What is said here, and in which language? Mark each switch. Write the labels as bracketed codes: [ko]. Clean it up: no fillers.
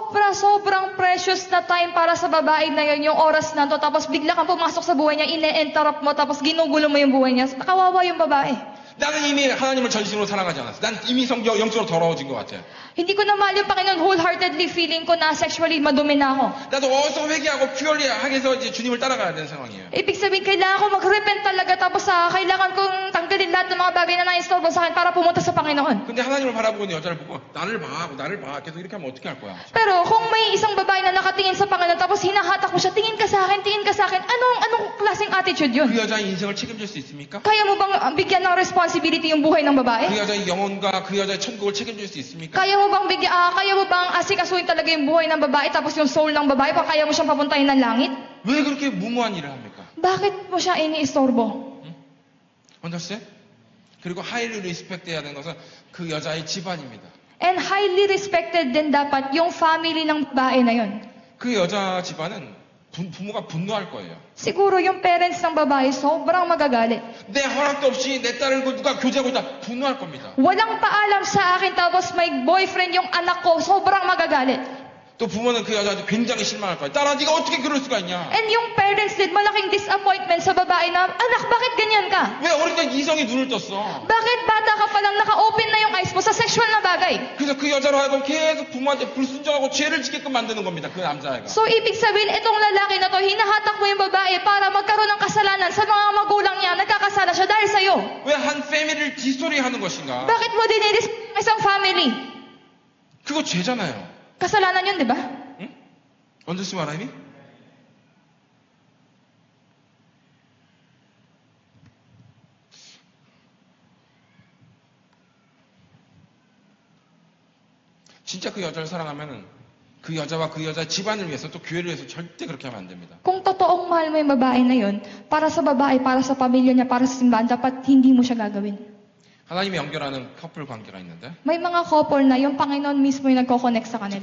[tl] Sobrang precious na time para sa babae na yun, yung oras na to, tapos bigla kang pumasok sa buhay niya, ine-interrupt mo, tapos ginugulo mo yung buhay niya. Kawawa yung babae. [ko] 나는 이미 하나님을 전심으로 사랑하지 않았어. 난 이미 영적으로 더러워진 것 같아. [tl] Hindi ko na mahal yung Panginoon wholeheartedly, feeling ko na sexually madumi na ako. [ko] 나도 어서 회개하고 퓨얼리하게 해서 이제 주님을 따라가야 되는 상황이에요. [tl] Ibig sabihin, kailangan ko mag-repent talaga, tapos kailangan kong tanggalin lahat ng mga bagay na naistorbo sa akin para pumunta sa Panginoon. [ko] 근데 하나님을 바라보고 있는 여자를 보고 나를 봐 계속 이렇게 하면 어떻게 할 거야? [tl] Pero kung may isang babae na nakatingin sa Panginoon, tapos hinahatak mo siya, tingin ka sa akin, anong klaseng attitude yun? [ko] 그 여자의 인생을 책임질 수 있습니까? [tl] Kaya mo bang bigyan ng responsibility yung buhay ng babae? [ko] 그 여자의 영혼과 그 여자의 천국을 책임질 수 있습니까? [tl] Kaya mo bang asikasuhin talaga yung buhay ng babae, tapos yung soul ng babae, kaya mo siyang papuntahin ng langit? [ko] 왜 그렇게 무모한 일을 합니까? [tl] Bakit mo siya iniistorbo? [en] understand? [ko] 그리고 하이리 리스펙트 해야 되는 것은 그 여자의 집안입니다. [tl] And highly respected din dapat yung family ng babae na yun. [ko] 그 여자 집안은 부모가 분노할 거예요. [tl] Siguro yung parents ng babae sobrang magagalit. [ko] 내 허락도 없이 내 딸을 누가 교제하고 있다 분노할 겁니다. [tl] Walang paalam sa akin, tapos may boyfriend yung anak ko, sobrang magagalit. [ko] 또 부모는 그 여자한테 굉장히 실망할 거예요. 딸아 네가 어떻게 그럴 수가 있냐? [tl] And yung parents din, malaking disappointment sa babae na, anak, bakit ganyan ka? [ko] 왜 어릴 때 이성이 눈을 떴어? [tl] Bakit bata ka pa lang, naka-open na yung eyes mo sa sexual na bagay? [ko] 그래서 그 여자로 하여금 계속 부모한테 불순종하고 죄를 짓게끔 만드는 겁니다. 그 남자애가. [tl] So, ibig sabihin, itong lalaki na to, hinahatak mo yung babae para magkaroon ng kasalanan sa mga magulang niya, nagkakasala siya dahil sa'yo. [ko] 왜 한 패밀리를 디스토리 하는 것인가? [tl] Bakit mo diniris isang family? [ko] 그거 죄잖아요. [tl] Kasalanan yun, di ba? [ko] 언더스 말하니? 진짜 그 여자를 사랑하면은 그 여자와 그 여자 집안을 위해서 또 교회를 위해서 절대 그렇게 하면 안 됩니다. [tl] Kung totoong mahal mo yung babae na yun, para sa babae, para sa pamilya niya, para sa simbahan, dapat hindi mo siya gagawin. [ko] 하나님이 연결하는 커플 관계가 있는데 [tl] May mga couple na yung Panginoon mismo yung nagko-connect sa kanila.